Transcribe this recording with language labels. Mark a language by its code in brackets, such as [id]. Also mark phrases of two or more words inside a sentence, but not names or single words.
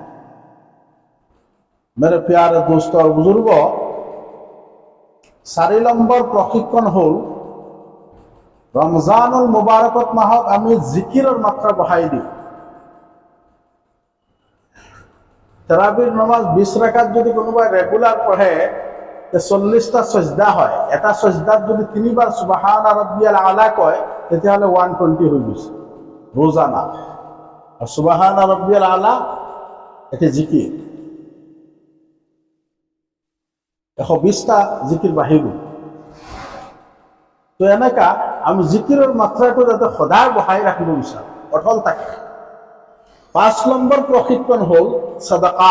[hi] मेरे प्यारे दोस्त [as] আৰু বুজুৰ্গ, 4 নম্বৰ প্ৰশিক্ষণ হ'ল ৰমজানুল মুবাৰকত মাহত আমি জিকিৰৰ মাত্ৰা বঢ়াই দিওঁ। তাৰাবিৰ নামাজ 20 ৰাকাত যদি কোনোবাই ৰেগুলাৰ পঢ়ে, 40টা সজদা হয়। এটা সজদাত যদি 3 বাৰ [ar] سبحان ربي الأعلى [as] কয়, তেতিয়াহ'লে 120 হৈ গৈছে ৰোজানা। আৰু [ar] سبحان ربي الأعلى [as] এটি জিকিৰ, 120টা জিকিৰ বাঢ়ি গ'ল। তো এনেকা আমি জিকিৰৰ মাত্ৰাটো যাতে সদায় বঢ়াই ৰাখিব বিচাৰোঁ, অটল থাকে। 5 নম্বৰ প্ৰশিক্ষণ হ'ল সাদাকা।